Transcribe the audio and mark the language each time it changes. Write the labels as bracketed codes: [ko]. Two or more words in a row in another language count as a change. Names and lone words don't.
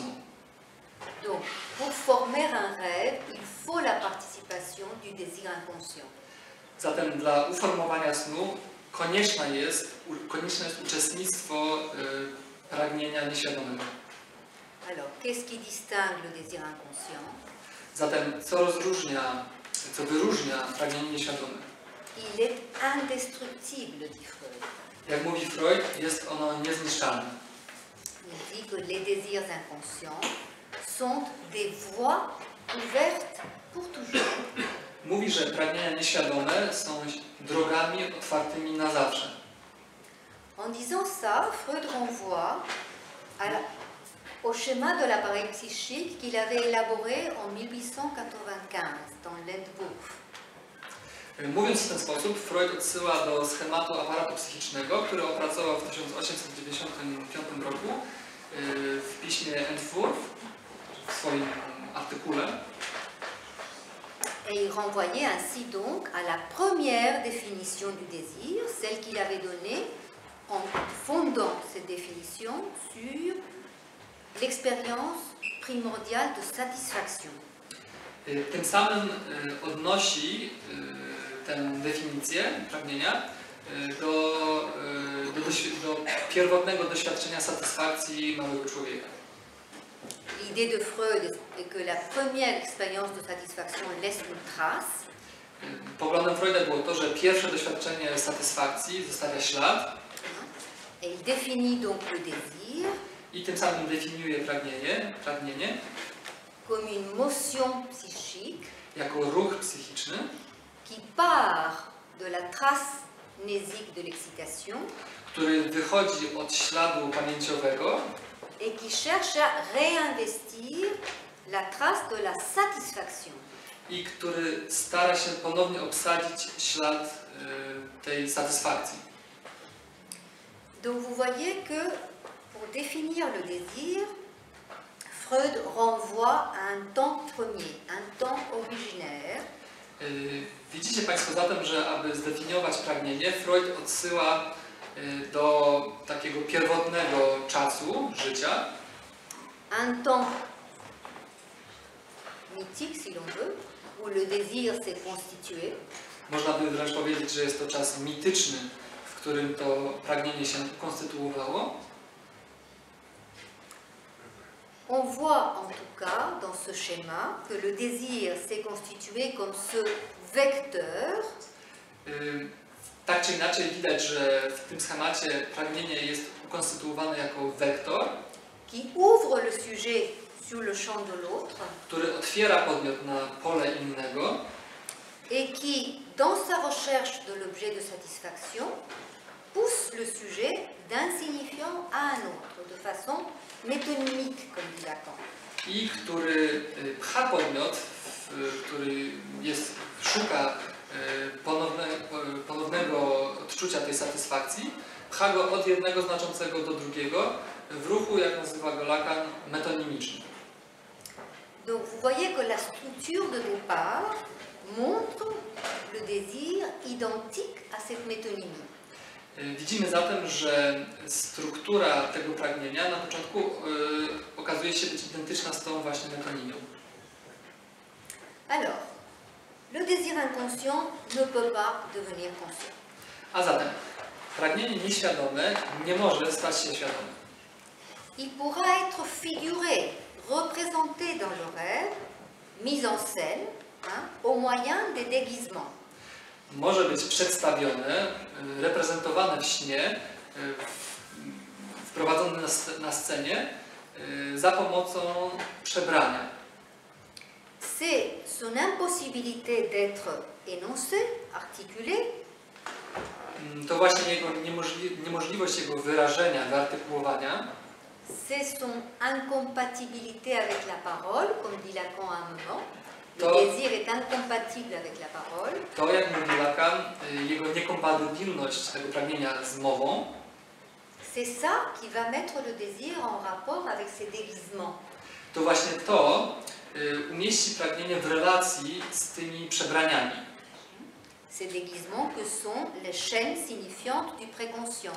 [fr] Donc, pour former un rêve, il faut la participation du désir inconscient. [pl] Zatem dla uformowania snu konieczne jest uczestnictwo pragnienia nieświadomego. [fr] Alors, qu'est-ce qui distingue le désir inconscient? [pl] Zatem co wyróżnia pragnienie nieświadome? [fr] Il est indestructible, dit Freud. [pl] Jak mówi Freud, jest ono niezniszczalne. [fr] Il dit que les désirs inconscients sont des voies ouvertes pour toujours. [pl] Mówi, że pragnienia nieświadome są drogami otwartymi na zawsze. [fr] En disant ça, Freud renvoie au schéma de l'appareil psychique qu'il avait élaboré en 1895 dans l'Entwurf. [pl] Mówiąc w ten sposób, Freud odsyła do schematu aparatu psychicznego, który opracował w 1895 roku w piśmie Entwurf, w swoim artykule. [fr] Et il renvoyait ainsi donc à la première définition du désir, celle qu'il avait donnée en fondant cette définition sur l'expérience primordiale de satisfaction. [pl] Tym samym odnosi tę definicję pragnienia do pierwotnego doświadczenia satysfakcji małego człowieka. [fr] L'idée de Freud est que la première expérience de satisfaction laisse une trace. [pl] Poglądem Freuda było to, że pierwsze doświadczenie satysfakcji zostawia ślad. [fr] Et il définit donc le désir [pl] I tym samym definiuje pragnienie [fr] comme une motion psychique [pl] jako ruch psychiczny, [fr] qui part de la trace mnésique de l'excitation [pl] który wychodzi od śladu pamięciowego [fr] et qui cherche à réinvestir la trace de la satisfaction. [pl] i który stara się ponownie obsadzić ślad tej satysfakcji. [fr] Donc vous voyez que pour définir le désir, Freud renvoie à un temps premier, un temps originaire. [pl] Widzicie Państwo zatem, że aby zdefiniować pragnienie, Freud odsyła do takiego pierwotnego czasu życia. [fr] Un temps mythique, si l'on veut, où le désir s'est constitué. [pl] Można by wręcz powiedzieć, że jest to czas mityczny, w którym to pragnienie się konstytuowało. [fr] On voit en tout cas dans ce schéma que le désir s'est constitué comme ce vecteur [pl] Tak czy inaczej widać, że w tym schemacie pragnienie jest ukonstytuowane jako wektor, [fr] qui ouvre le sujet sur le champ de l'autre [pl] który otwiera podmiot na pole innego [fr] et qui, dans sa recherche de l'objet de satisfaction, pousse le sujet d'un signifiant à un autre, de façon métonymique, comme dit Lacan. [pl] i który pcha podmiot, który szuka ponownego odczucia tej satysfakcji, pcha go od jednego znaczącego do drugiego w ruchu, jak nazywa go Lacan, metonimicznym. [fr] Donc vous voyez que la structure de départ montre le désir identique à cette métonymie. [pl] Widzimy zatem, że struktura tego pragnienia na początku okazuje się być identyczna z tą właśnie metonimią. [fr] Alors, le désir inconscient ne peut pas devenir conscient. [pl] A zatem pragnienie nieświadome nie może stać się świadome. [fr] Il pourra être figuré, représenté dans le rêve, mis en scène, au moyen des déguisements. [pl] Może być przedstawione, reprezentowane w śnie wprowadzony na scenie za pomocą przebrania. [fr] C'est son impossibilité d'être énoncé, articulé, [pl] To właśnie jego niemożliwość jego wyrażenia, wyartykułowania. [fr] c'est son incompatibilité avec la parole, comme dit Lacan à un moment. Le [pl] To- [fr] désir est incompatible avec la parole. [pl] To, jak mówi Lacan, jego niekompatybilność tego pragnienia z mową, [fr] C'est ça qui va mettre le désir en rapport avec ses déguisements. [pl] to właśnie to umieści pragnienie w relacji z tymi przebraniami. [fr] Ces déguisements que sont les chaînes signifiantes du préconscient.